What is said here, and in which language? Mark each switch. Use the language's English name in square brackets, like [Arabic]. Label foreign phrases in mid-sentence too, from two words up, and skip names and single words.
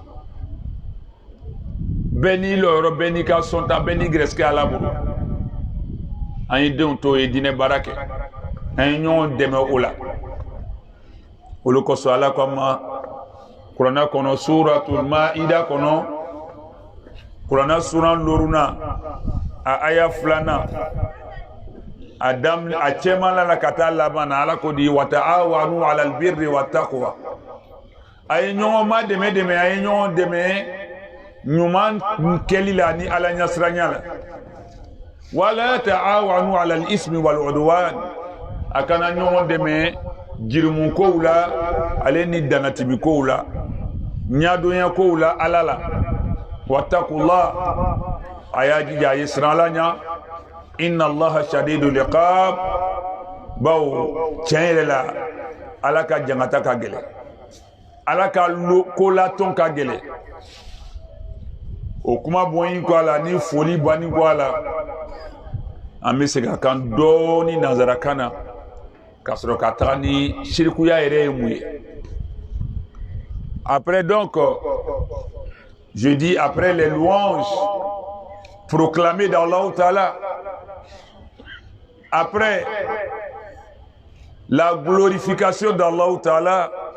[Bambara] bɛɛ n'i lɔyɔrɔ bɛɛ n'i ka sɔnta bɛɛ n'i gɛrɛsɛgɛ ala bolo an ye denw to ye diinɛ baara kɛ an ye ɲɔgɔn dɛmɛ o la olu kosɔn ala ko ma kuranɛ kɔnɔ suratul maida kɔnɔ kuranɛ sura loruna a aya 2nan a cɛman la ka taa laban na ala ko di [Arabic] وتعاونوا على البر والتقوى [Bambara] a ye ɲɔgɔn ma dɛmɛ a ye ɲɔgɔn dɛmɛ ɲuman kɛli la ni ala ɲasiranya la [Arabic] ولا تعاونوا على الإثم والعدوان [Bambara] a kana ɲɔgɔn dɛmɛ jirimu kow la ale ni danatibi kow la ɲadonya kow la ala la [Arabic] واتقوا الله [Bambara] a y'a jija a ye siran ala ɲa [Arabic] إن الله شديد العقاب [Bambara] bawo tiɲɛ yɛrɛ la ala ka jangata ka gɛlɛn ala ka ko latɔn ka gɛlɛn o kuma bɔnyi ko a la ni foli banni ko a la an bɛ segin a kan dɔɔni nanzarakan na ka sɔrɔ ka taga ni shirikuya yɛrɛ ye mun ye [French] après donc je dis après les louanges proclamées d'Allah Ta'ala, après la glorification d'Allah Ta'ala,